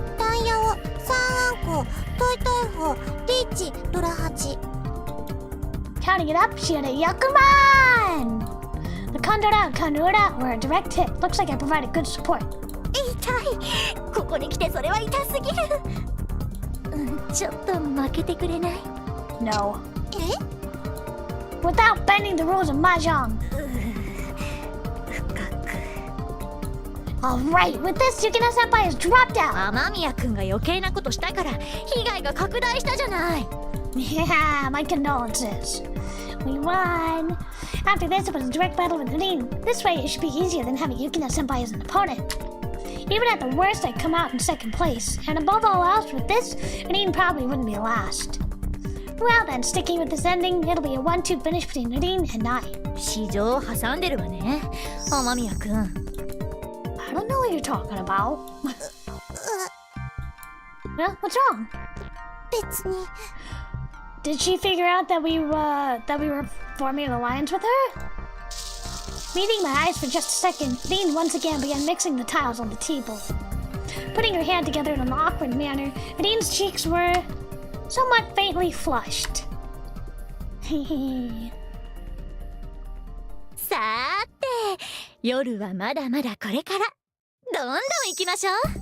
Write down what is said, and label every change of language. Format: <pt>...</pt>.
<ja>タイヤを3あんこ、トイトイホ、リーチ、ドラ8。</ja> <en>Counting it up, she had a Yakuman! The Kandora and Kanura were a direct hit. Looks like I provided good support.</en> <ja>痛い。ここに来てそれは痛すぎる。ちょっと負けてくれない？</ja> <en>No. Without bending the rules of Mahjong. Alright, with this, Yukina-senpai has dropped out.</en> <ja>雨宮くんが余計なことしたから被害が拡大したじゃない。</ja> <en>Yeah, my condolences. We won. After this, it was a direct battle with Rin. This way, it should be easier than having Yukina-senpai as an opponent. Even at the worst, I'd come out in second place. And above all else, with this, Rin probably wouldn't be last. Well then, sticking with this ending, it'll be a 1-2 finish between Rin and I.</en> <ja>市場を挟んでるわね、雨宮くん。</ja> <en>I don't know what you're talking about. Huh? What's wrong?</en> <ja>別に。</ja> <en>Did she figure out that we were forming an alliance with her? Meeting my eyes for just a second, Rin once again began mixing the tiles on the table. Putting her hand together in an awkward manner, Rin's cheeks were somewhat faintly flushed.</en> <ja>さーて、夜はまだまだこれから。どんどん行きましょう。</ja>